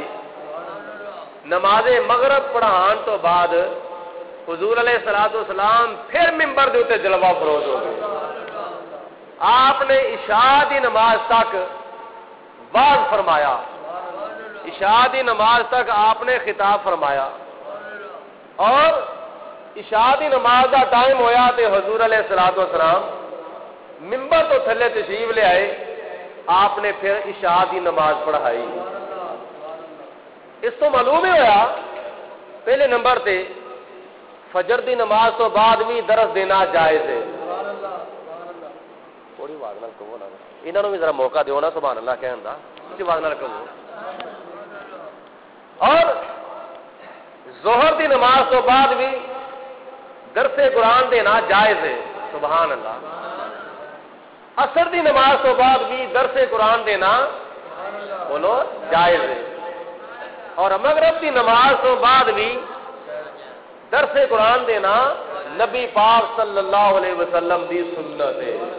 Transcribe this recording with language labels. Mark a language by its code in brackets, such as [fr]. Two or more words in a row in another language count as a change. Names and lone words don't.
[pa] نماز مغرب پڑھان تو بعد حضور [ar] علیہ الصلوۃ والسلام [pa] پھر ممبر دے اوتے جلوہ فروز ہو گئے۔ آپ نے عشاء دی نماز تک وعظ فرمایا، عشاء دی نماز تک آپ نے خطاب فرمایا، اور عشاء دی نماز دا ٹائم ہویا تے حضور [ar] علیہ الصلوۃ والسلام [pa] ممبر تو تھلے تشریف لے آئے، آپ نے پھر عشاء دی نماز پڑھائی۔ اس تو معلوم ہی ہویا پہلے نمبر تے فجر دی نماز تو بعد بھی درس دینا جائز ہے۔ تھوڑی آواز نال کہو نا، انہاں نوں بھی ذرا موقع دیو نا [ar] سبحان اللہ [pa] کہن دا، اونچی آواز نال کہو۔ اور ظہر دی نماز تو بعد بھی درس قرآن دینا جائز ہے، [ar] سبحان اللہ۔ [pa] عصر دی نماز تو بعد بھی درس قرآن دینا بولو جائز ہے، اور مغرب دی نماز تو بعد بھی درس قرآن دینا نبی پاک [ar] صلی اللہ علیہ وسلم [pa] دی سنت ہے۔